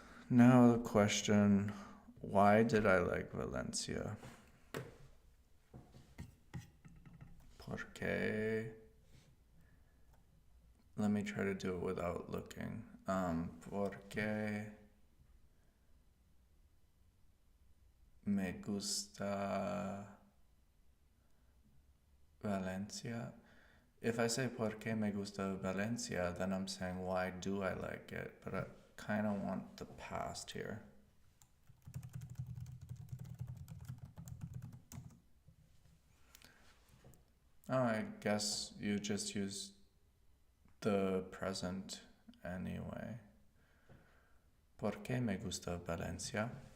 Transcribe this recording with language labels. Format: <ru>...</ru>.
<en>Now the question, why did I like Valencia? Porque, let me try to do it without looking.</en> <es>Porque me gusta Valencia.</es> <en>If I say</en> <es>porque me gusta Valencia,</es> <en>then I'm saying why do I like it, but I kind of want the past here. Oh, I guess you just use the present anyway.</en> <es>Porque me gusta Valencia.</es>